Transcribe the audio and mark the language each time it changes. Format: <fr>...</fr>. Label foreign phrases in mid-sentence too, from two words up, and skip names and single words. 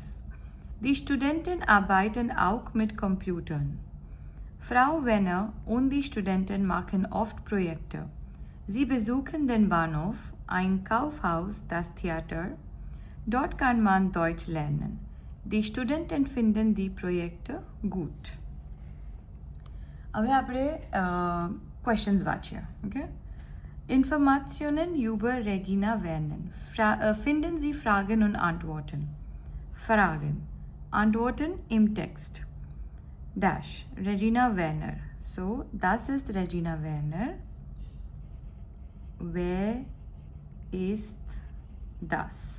<de>Die Studenten arbeiten auch mit Computern. Frau Werner und die Studenten machen oft Projekte. Sie besuchen den Bahnhof, ein Kaufhaus, das Theater. Dort kann man Deutsch lernen. Die Studenten finden die Projekte gut.</de> <gu>હવે આપણે ક્વેશ્ચન્સ વાંચીએ. ઓકે.</gu> <de>Informationen über Regina Werner. Finden Sie Fragen und Antworten. Fragen. Antworten im Text. Dash. Regina Werner. So, das ist Regina Werner. Wer ist das?</de>